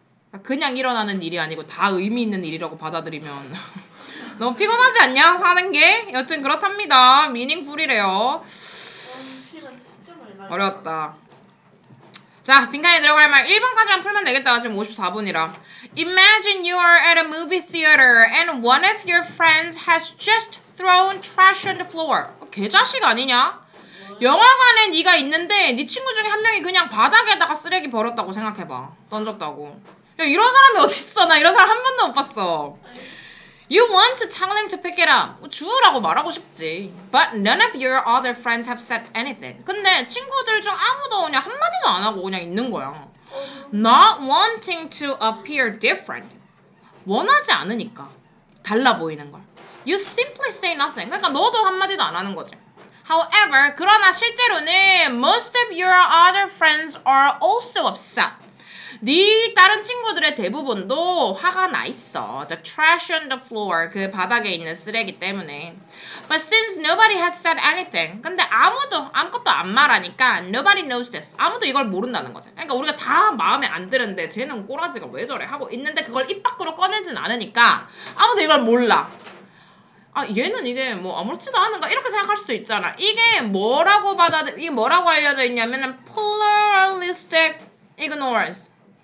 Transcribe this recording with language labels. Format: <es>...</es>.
<ko>그러니까 그냥 일어나는 일이 아니고 다 의미 있는 일이라고 받아들이면 너무 피곤하지 않냐? 사는 게? 여튼 그렇답니다. 미닝풀이래요. 시간 진짜 많이 나. 어려웠다. 자, 빈칸에 들어갈 말 1번까지만 풀면 되겠다. 지금 54분이라.</ko> <en>Imagine you are at a movie theater and one of your friends has just thrown trash on the floor.</en> <ko>개자식 아니냐? 영화관에 네가 있는데 네 친구 중에 한 명이 그냥 바닥에다가 쓰레기 버렸다고 생각해봐. 던졌다고. 야, 이런 사람이 어딨어? 나 이런 사람 한 번도 못 봤어.</ko> <en>You want to tell him to pick it up.</en> <ko>주우라고 말하고 싶지.</ko> <en>But none of your other friends have said anything.</en> <ko>근데 친구들 중 아무도 그냥 한마디도 안 하고 그냥 있는 거야.</ko> <en>Not wanting to appear different.</en> <ko>원하지 않으니까. 달라 보이는 걸.</ko> <en>You simply say nothing.</en> <ko>그러니까 너도 한마디도 안 하는 거지.</ko> <en>However,</en> <ko>그러나 실제로는</ko> <en>most of your other friends are also upset.</en> <ko>네 다른 친구들의 대부분도 화가 나 있어.</ko> <en>The trash on the floor.</en> <ko>그 바닥에 있는 쓰레기 때문에.</ko> <en>But since nobody has said anything.</en> <ko>근데 아무것도 안 말하니까</ko> <en>nobody knows this.</en> <ko>아무도 이걸 모른다는 거지. 그러니까 우리가 다 마음에 안 드는데 쟤는 꼬라지가 왜 저래 하고 있는데 그걸 입 밖으로 꺼내진 않으니까 아무도 이걸 몰라. 아, 얘는 이게 뭐 아무렇지도 않은가 이렇게 생각할 수도 있잖아. 이게 뭐라고 알려져 있냐면은 pluralistic ignorance.</ko>